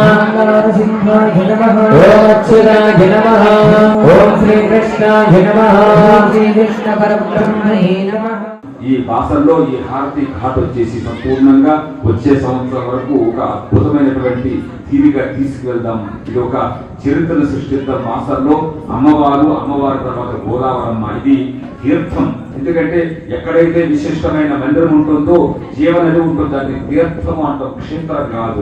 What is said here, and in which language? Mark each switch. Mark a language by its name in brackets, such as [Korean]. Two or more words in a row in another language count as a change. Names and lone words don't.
[Sanskrit] नरसिंहाय नमः ओम अच्युताय नमः ओम श्री कृष्णाय नमः श्री कृष्ण परब्रह्मणे नमः. [Telugu] ఈ బాసల్లో ఈ హారతి ఘాట్ వచ్చేసి సంపూర్ణంగా వచ్చే సంవత్సరం వరకు ఒక అద్భుతమైనటువంటి తీరిగా తీసుకువెళ్దాం. ఇది ఒక చరిత్రను సృష్టిద్దాం. బాసల్లో అమ్మవారి తర్వాత గోదావరమ్మ, ఇది తీర్థం. ఎందుకంటే ఎక్కడైతే విశిష్టమైన మందిరం ఉంటుందో జీవనది ఉంటుందో దాన్ని తీర్థము అంటాం, క్షేత్రం కాదు.